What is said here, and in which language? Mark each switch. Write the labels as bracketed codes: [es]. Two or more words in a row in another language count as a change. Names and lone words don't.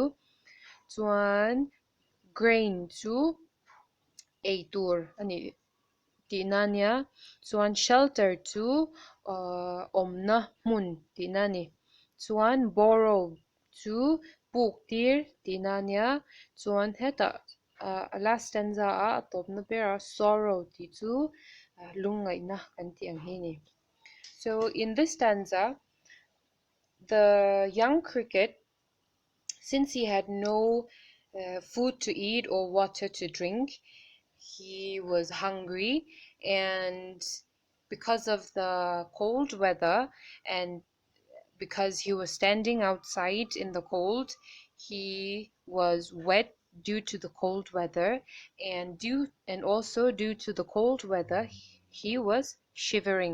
[lus] Chuan grain chu ei tur ani tihna nia chuan shelter chu awmna hmun tihna ni chuan borrow chu puk tir tihna nia chuan hetah a [en] last stanza [lus] ah a tawpna berah sorrow tih chu lungaihna kan tih ang hi ni. [en] So in this stanza the young cricket, since he had no food to eat or water to drink, he was hungry, and because of the cold weather and because he was standing outside in the cold, he was wet due to the cold weather, and also due to the cold weather he was shivering.